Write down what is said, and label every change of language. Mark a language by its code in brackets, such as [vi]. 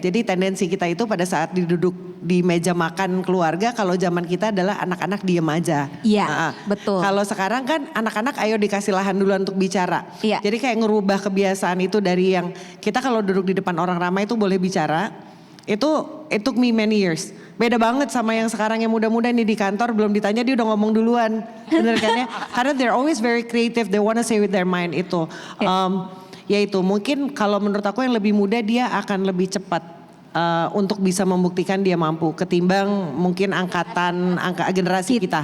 [id] Jadi tendensi kita itu pada saat duduk di meja makan keluarga, kalau zaman kita adalah anak-anak diem aja. Iya, betul. Kalau sekarang kan anak-anak ayo dikasih lahan duluan untuk bicara. Iya. Jadi kayak ngerubah kebiasaan itu dari yang kita kalau duduk di depan orang ramai itu boleh bicara. Itu [en] it took me many years. [id] Beda banget sama yang sekarang yang muda-muda nih di kantor belum ditanya dia udah ngomong duluan. Bener kan ya? [en] Karena they're always very creative, they wanna say with their mind itu. [id] Ya itu mungkin kalau menurut aku yang lebih muda dia akan lebih cepat untuk bisa membuktikan dia mampu ketimbang mungkin generasi kita.